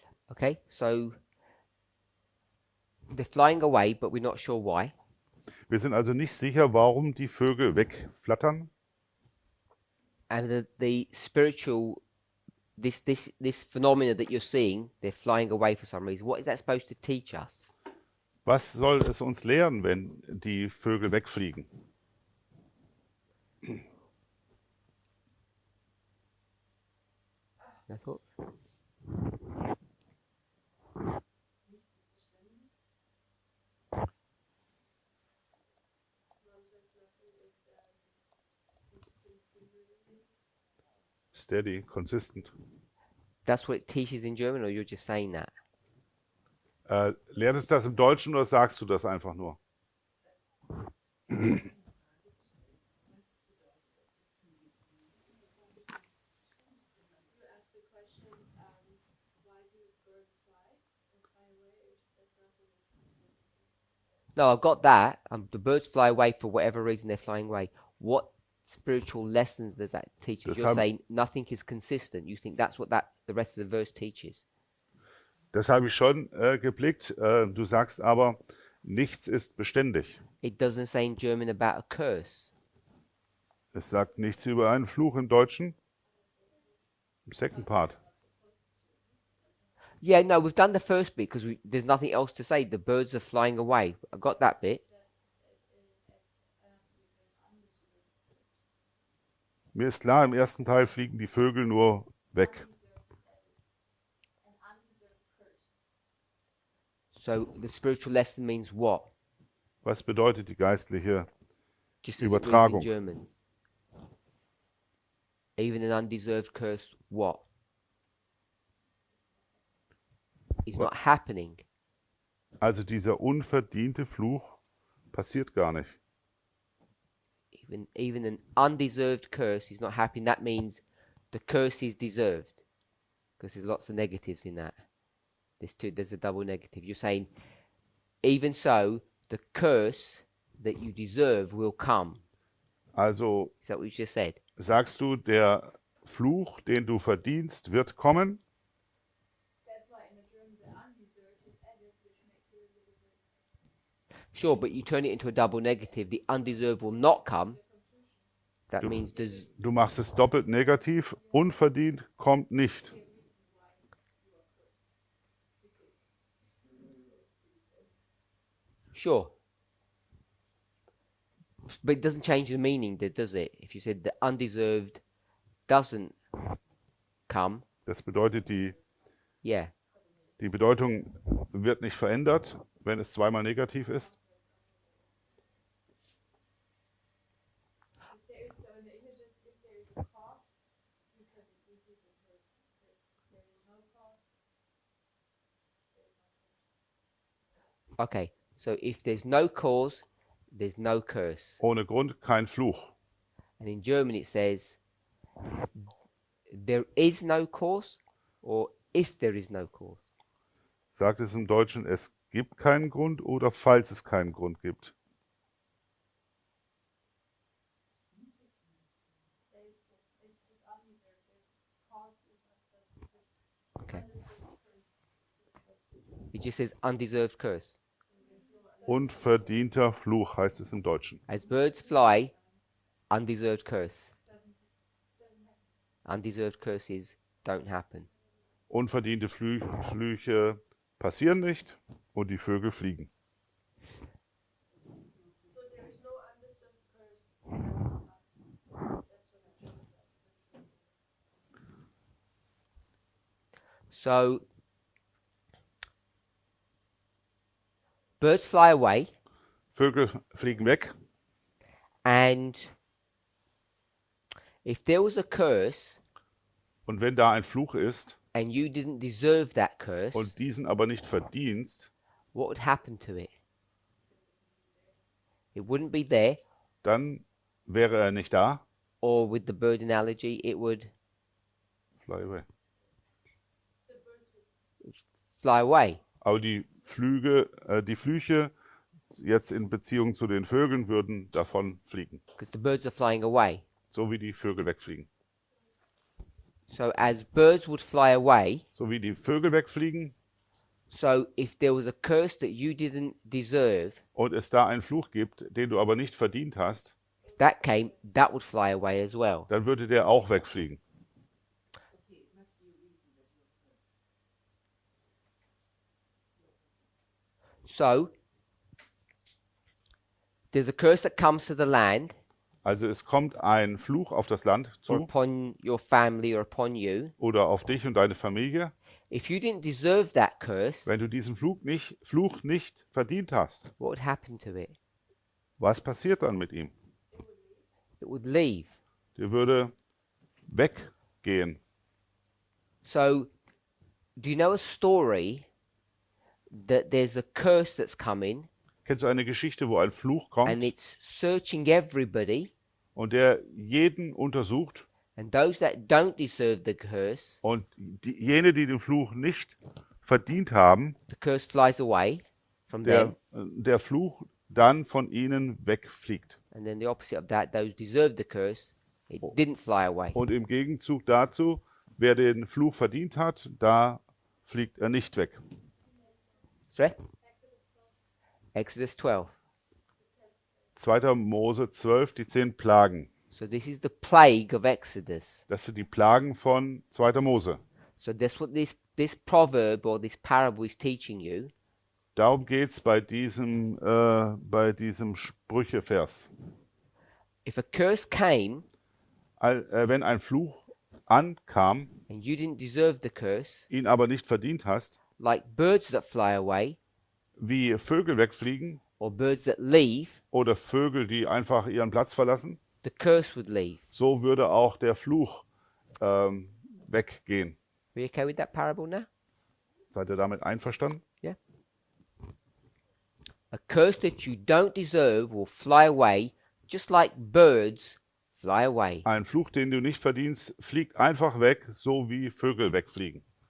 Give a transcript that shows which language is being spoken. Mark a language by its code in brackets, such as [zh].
[en] Okay, so they're flying away, but we're not sure why. [de] Wir sind also nicht sicher, warum die Vögel wegflattern. [en] And the spiritual, this phenomena that you're seeing, they're flying away for some reason. What is that supposed to teach us? [de] Was soll es uns lehren, wenn die Vögel wegfliegen? [en] No thoughts? Steady, consistent. That's what it teaches in German, or you're just saying that? [de] Lehrt es das im Deutschen oder sagst du das einfach nur? [en] No, I've got that. The birds fly away for whatever reason they're flying away. What spiritual lessons does that teach us? You're saying nothing is consistent. You think that's what the rest of the verse teaches? [de] Das habe ich schon geblickt. Du sagst aber, nichts ist beständig. [en] It doesn't say in German about a curse. [de] Es sagt nichts über einen Fluch im Deutschen. [en] Im second part. Yeah, no, we've done the first bit because there's nothing else to say. The birds are flying away. I got that bit. [de] Mir ist klar, im ersten Teil fliegen die Vögel nur weg. [en] So the spiritual lesson means what? [de] Was bedeutet die geistliche [en] Just as it reads in [de] Übertragung? [en] German. Even an undeserved curse, what? Is not happening. [de] Also dieser unverdiente Fluch passiert gar nicht. [en] Even an undeserved curse is not happening. That means the curse is deserved. Because there's lots of negatives in that. There's a double negative. You're saying, even so, the curse that you deserve will come. [de] Also [en] Is that what you just said? [de] sagst du, der Fluch, den du verdienst, wird kommen? [en] That's why in the German the undeserved is added, which makes it a little bit Sure, but you turn it into a double negative. The undeserved will not come. That [de] Du- [en] means there's... [de] Du machst es doppelt negativ. Unverdient kommt nicht. [en] Sure. But it doesn't change the meaning, does it? If you said the undeserved doesn't come, [de] Das bedeutet, [en] yeah. [de] die Bedeutung wird nicht verändert, wenn es zweimal negativ ist. [en] If there is, so in the English, if there is a cause, you can receive the curse. If there is no cause, there is no curse. Okay, so if there's no cause, there's no curse. [de] Ohne Grund kein Fluch. [en] And in German it says, there is no cause, or if there is no cause. [de] Sagt es im Deutschen, es gibt keinen Grund oder falls es keinen Grund gibt. [en] It's just undeserved. The cause is not the Okay. It just says undeserved curse. [de] Unverdienter Fluch heißt es im Deutschen. [en] As birds fly, undeserved curse. Undeserved curses don't happen. [de] Unverdiente Flüche passieren nicht und die Vögel fliegen. [en] So there is no undeserved curse. That's what I'm trying to say. So, birds fly away, [de] Vögel fliegen weg [en] and if there was a curse [de] und wenn da ein Fluch ist [en] and you didn't deserve that curse, [de] und diesen aber nicht verdienst, [en] what would happen to it? It wouldn't be there, [de] dann wäre er nicht da. [en] or with the bird analogy, it would Fly away. fly away. [de] Aber die Flüche jetzt in Beziehung zu den Vögeln würden davon fliegen, [en] Because the birds are flying away. [de] so wie die Vögel wegfliegen. [en] So as birds would fly away, [de] So wie die Vögel wegfliegen [en] so if there was a curse that you didn't deserve, [de] und es da einen Fluch gibt, den du aber nicht verdient hast, [en] if that came, that would fly away as well. [de] dann würde der auch wegfliegen. [en] Okay, it must be a reason that you're cursed. So there's a curse that comes to the land [de] Also es kommt ein Fluch auf das Land [en] or [de] zu [en] upon your family or upon you. [de] oder auf dich und deine Familie. [en] If you didn't deserve that curse, [de] Wenn du diesen Fluch nicht verdient hast, [en] what would happen to it? [de] was passiert dann mit ihm? [en] It would leave. [de] Der würde weggehen. [en] So, do you know a story that there's a curse that's coming [de] Kennst du eine Geschichte, wo ein Fluch kommt [en] and it's searching everybody, [de] und der jeden untersucht [en] and those that don't deserve the curse, [de] und jene, die den Fluch nicht verdient haben, [en] the curse flies away from them, [de] der Fluch dann von ihnen wegfliegt. [en] and then the opposite of that, those deserve the curse, it didn't fly away. [de] Und im Gegenzug dazu, wer den Fluch verdient hat, da fliegt er nicht weg. [en] Sorry? Exodus 12. [de] 2. Mose 12, die 10 Plagen. [en] So this is the plague of Exodus. [de] Das sind die Plagen von 2. Mose. [en] So that's what this proverb or this parable is teaching you. [de] Darum geht es bei diesem Sprüchevers. [en] If a curse came [de] Wenn ein Fluch ankam, [en] and you didn't deserve the curse, [de] ihn aber nicht verdient hast, [en] like birds that fly away, [de] wie Vögel wegfliegen [en] or birds that leave, [de] oder Vögel, die einfach ihren Platz verlassen, [en] the curse would leave. [de] so würde auch der Fluch weggehen. [en] Are you okay with that parable now? [de] Seid ihr damit einverstanden? [en] Yeah. A curse that you don't deserve will fly away, just like birds fly away. [de] Ein Fluch, den du nicht verdienst, fliegt einfach weg, so wie Vögel wegfliegen.